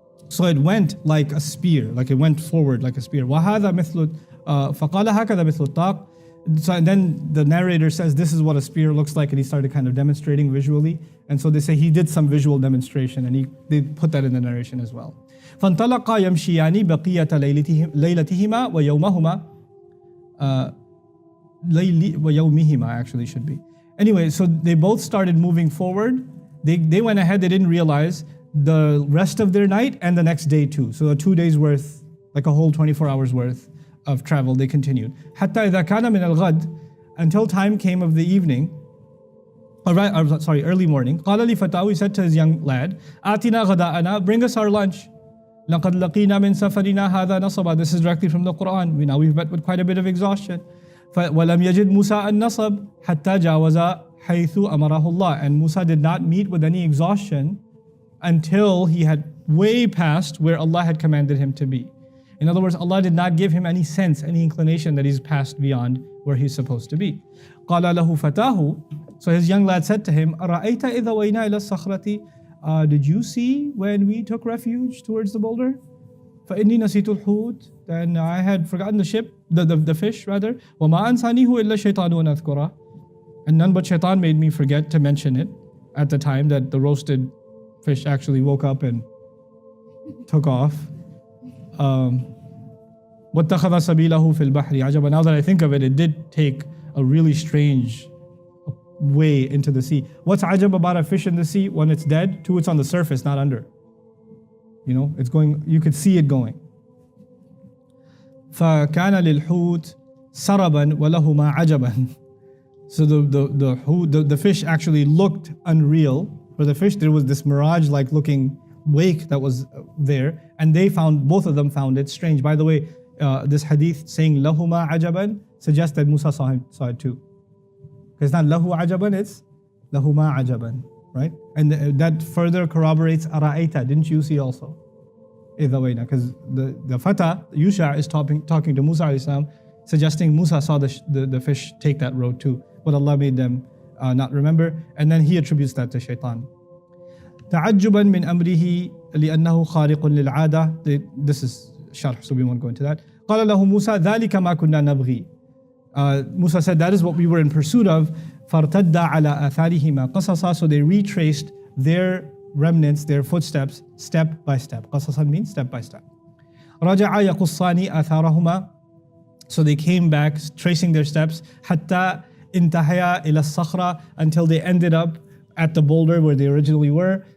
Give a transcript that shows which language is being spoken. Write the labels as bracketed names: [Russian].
[English] So it went like a spear, like it went forward like a spear. [Arabic] وَهَذَا مِثْلُ فَقَالَ هَكَذَا مِثْلُ الطَّاقِ. [English] So and then the narrator says this is what a spear looks like, and he started kind of demonstrating visually. And so they say he did some visual demonstration, and they put that in the narration as well. [Arabic] فَانْطَلَقَا يَمْشِيَانِ بَقِيَّةَ لَيْلَتِهِمَا وَيَوْمَهُمَا وَيَوْمِهِمَا [English] actually should be. Anyway, so they both started moving forward. They went ahead, they didn't realize the rest of their night and the next day too. So 2 days worth, like a whole 24 hours worth of travel, they continued. [Arabic] حَتَّى إِذَا كَانَ مِنَ الْغَدِ. [English] Until time came of the evening. Early morning. [Arabic] قال لفتاه, [English] he said to his young lad, [Arabic] آتنا غداءنا, [English] bring us our lunch. [Arabic] لقد لقينا من سفرنا هذا نصبا. [English] This is directly from the Quran. We've met with quite a bit of exhaustion. [Arabic] ولم يجد موسى النصب حتى جاوز حيث أمره الله. [English] And Musa did not meet with any exhaustion until he had way past where Allah had commanded him to be. In other words, Allah did not give him any sense, any inclination that he's passed beyond where he's supposed to be. [Arabic] قال له فتاه, [English] so his young lad said to him, [Arabic] أرأيت إذا وينا إلى الصخرة, [English] did you see when we took refuge towards the boulder? [Arabic] فإني نسيت الحوت, [English] then I had forgotten the fish rather. [Arabic] وما أنسانيه إلا الشيطان أن أذكره, [English] and none but shaitan made me forget to mention it at the time that the roasted fish actually woke up and took off. [Arabic] واتخذ سبيله في البحر عجبا. [English] Now that I think of it, it did take a really strange way into the sea. What's ajab about a fish in the sea? When it's dead, two, it's on the surface, not under. It's going, you could see it going. [Arabic] فكان للحوت سربا ولهما عجبا. [English] So the fish actually looked unreal. For the fish, there was this mirage-like looking wake that was there, and both of them found it strange. By the way, this hadith saying lahuma ajaban suggests that Musa saw it too. It's not lahu ajaban, it's lahuma ajaban, right? And that further corroborates ara'aita, didn't you see also? Because the Fata, Yusha, is talking to Musa alayhi salam, suggesting Musa saw the fish take that road too, but Allah made them not remember, and then he attributes that to shaitan. [Arabic] تعجبا من أمره لأنه خارق للعادة. [English] This is sharh, so we won't go into that. [Arabic] قال له موسى ذلك ما كنا نبغي. [English] Musa said, that is what we were in pursuit of. [Arabic] فارتد على آثارهما قصصا. [English] So they retraced their remnants, their footsteps, step by step. قصصا means step by step. [Arabic] رجع يقصان آثارهما. [English] So they came back, tracing their steps. [Arabic] حتى انتهيا إلى الصخرة, [English] until they ended up at the boulder where they originally were.